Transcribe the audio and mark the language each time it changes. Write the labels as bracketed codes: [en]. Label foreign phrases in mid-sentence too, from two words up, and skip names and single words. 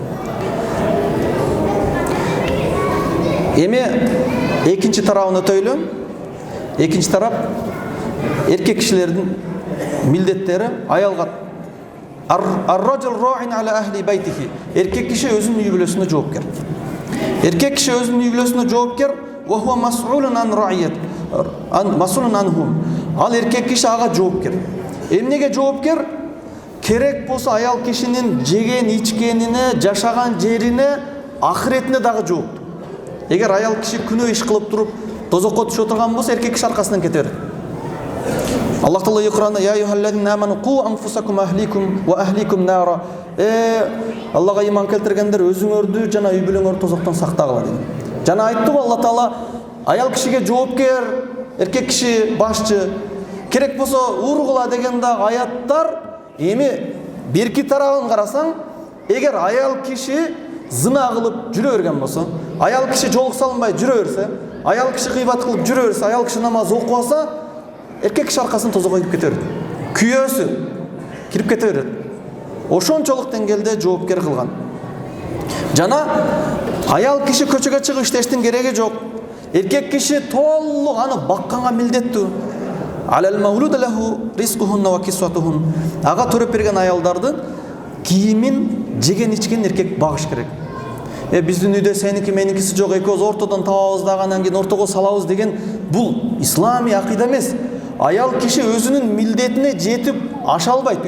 [ky] Эми экинчи тарабын өтөйлү. Экинчи тарап эркек кишилердин милдеттери аялга [ar] الرجل راع على أهل بيته. [ky] Эркек киши өзүнүн үй бүлөсүнө жоопкер. Эркек киши өзүнүн үй бүлөсүнө жоопкер, [ar] وهو مسؤول عن رعيته مسؤول عنهم. [ky] Ал эркек киши ага жоопкер. Эмнеге жоопкер? Керек болсо аял кишинин жеген, ичкенине, жашаган жерине, ахиретине дагы жоопту. Эгер аял киши күнөө иш кылып туруп тозокко түшө турган болсо, эркек киши аркасынан кете берет. Аллах Таала Куранда [ar] يا أيها الذين آمنوا قوا أنفسكم أهليكم وأهليكم نارا. [ky] Аллага иман келтиргендер, өзүңөрдү жана үй бүлөңөрдү тозоктон сактагыла деген. Жана айтты Алла Таала аял кишиге жоопкер, эркек киши башчы. Керек болсо ургула деген да аяттар. Эми бирки тарабын карасаң, эгер аял киши зына кылып жүрө берген болсо, аял киши жолук салынбай жүрө берсе, аял киши гыйбат кылып жүрө берсе, аял киши намаз окубаса, эркек киши аркасын тозокко кирип кете берет. Күйөөсү кирип кете берет. Ошончолук деңгээлде жоопкер кылган. Жана аял киши көчөгө чыгып иштештин кереги жок. Эркек киши толук аны бакканга милдеттүү. [ar] على المولود له رزقهن وكسوتهن. [ky] Ага төрөп берген аялдарды кийимин, жеген ичкен эркек багыш керек. Биздин үйдө сеники меникиси жок, экөөбүз ортодон табабыз дагы анан кийин ортого салабыз деген бул исламий акыйда эмес. Аял киши өзүнүн милдетине жетип аша албайт.